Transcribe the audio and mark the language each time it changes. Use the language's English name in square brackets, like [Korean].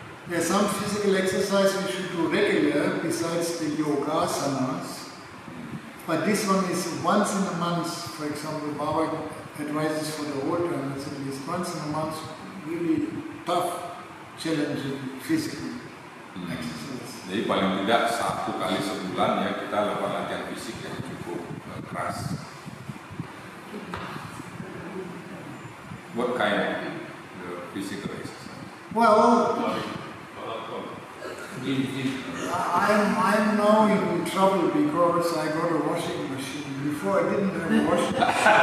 [English] There's some physical exercise we should do regular besides the yogasanas. But this one is once in a month. For example, Baba advises for the whole time, it's at least once in a month, really tough, challenging physical exercise. [Indonesian] Jadi paling tidak 1 kali sebulan ya kita lakukan latihan fisik yang cukup keras. [English] What kind of physical exercise? Well, Gym. I'm now in trouble because I got a washing machine. Before I didn't have a washing machine.